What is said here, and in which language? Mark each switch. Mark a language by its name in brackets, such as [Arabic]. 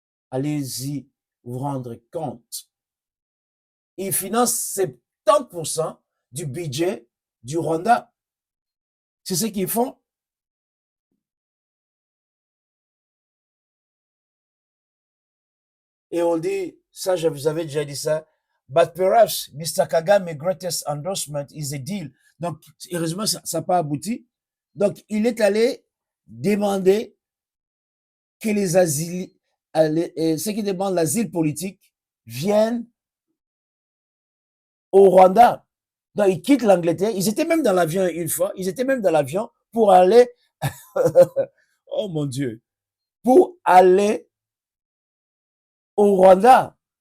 [French] Allez-y vous rendre compte. Ils financent 70% du budget du Rwanda. C'est ce qu'ils font. Et on dit, ça je vous avais déjà dit ça, [English] but perhaps Mr. Kagame's greatest endorsement is a deal. [French] Donc, heureusement, ça n'a pas abouti. Donc, il est allé demander que les asiles, ceux qui demandent l'asile politique viennent au Rwanda. Donc, ils quittent l'Angleterre. Ils étaient même dans l'avion une fois. Ils étaient même dans l'avion pour aller, oh mon Dieu, pour aller au Rwanda.